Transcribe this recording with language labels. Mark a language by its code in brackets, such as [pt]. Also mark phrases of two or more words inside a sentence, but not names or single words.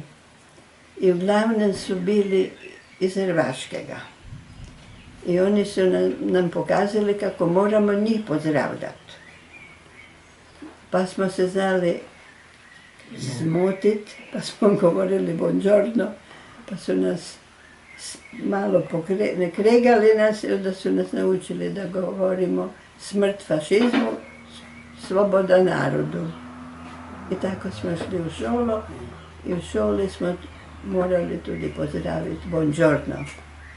[sl] In v glavnem so bili iz Hrvaškega. In oni so nam pokazali, kako moramo njih pozdravljati. Pa smo se znali zmotiti, pa smo govorili buongiorno, pa [hr] su nas malo ne kregali nas, onda su nas naučili da govorimo smrt fašizmu, sloboda narodu. I tako smo šli u školu i u školi smo morali tudi pozdraviti buongiorno.